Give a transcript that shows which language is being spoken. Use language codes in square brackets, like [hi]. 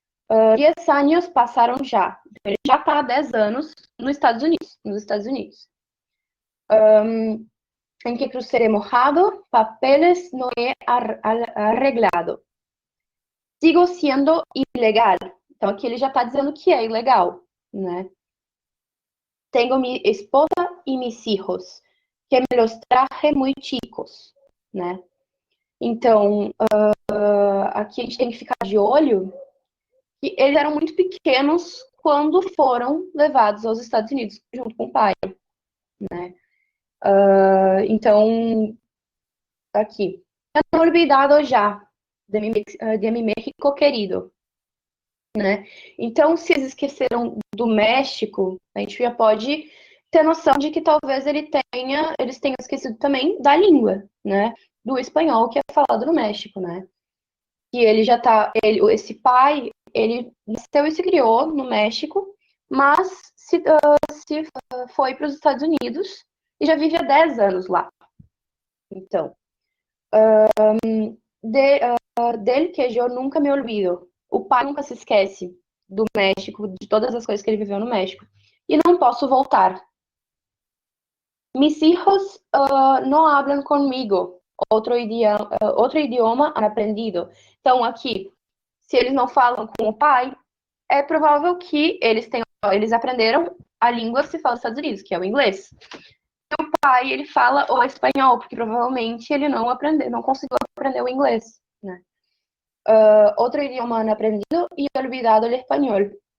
[pt] 10 anos passaram já. Ele já está há 10 anos nos Estados Unidos. [es] Em que crucero mojado, papeles no he arreglado. [pt] Sigo sendo ilegal. Então, aqui ele já está dizendo que é ilegal, né? [es] Tengo mi esposa y mis hijos, que me los traje muy chicos, né? [pt] Então, aqui a gente tem que ficar de olho que eles eram muito pequenos quando foram levados aos Estados Unidos junto com o pai, né? Então, aqui. [es] No he olvidado já de mi México querido, né? [pt] Então, se eles esqueceram do México, a gente já pode ter noção de que talvez eles tenham esquecido também da língua, né? Do espanhol que é falado no México, né? E ele já tá, esse pai, ele nasceu e se criou no México, mas se foi para os Estados Unidos e já vive há 10 anos lá. Então, dele que eu nunca me olvido. O pai nunca se esquece do México, de todas as coisas que ele viveu no México. E não posso voltar. [es] Mis hijos no hablan conmigo. Outro idioma han aprendido. [pt] Então, aqui, se eles não falam com o pai, é provável que eles aprenderam a língua que se fala nos Estados Unidos, que é o inglês. E o pai, ele fala o espanhol, porque provavelmente ele não conseguiu aprender o inglês, né? [es] Outro idioma han aprendido y olvidado el español.